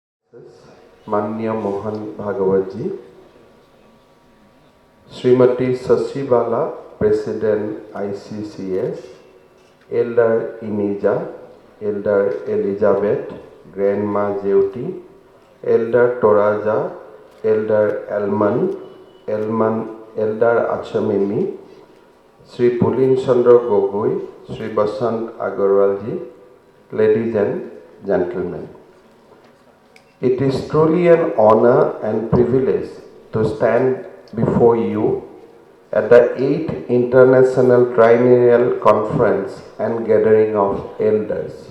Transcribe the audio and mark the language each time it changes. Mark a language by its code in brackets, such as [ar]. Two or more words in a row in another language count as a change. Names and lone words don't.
[en] माननीय मोहन भागवत जी, श्रीमती Sasibala, President ICCS, Elder Inija, Elder Elizabeth, Grandma Jeuti, Elder Toraja, Elder Elder Achamimi, Sri Pulin Chandra Gogoi, Sri Basant Agarwal ji, ladies and gentlemen. It is truly an honor and privilege to stand before you at the 8th International Triennial Conference and Gathering of Elders.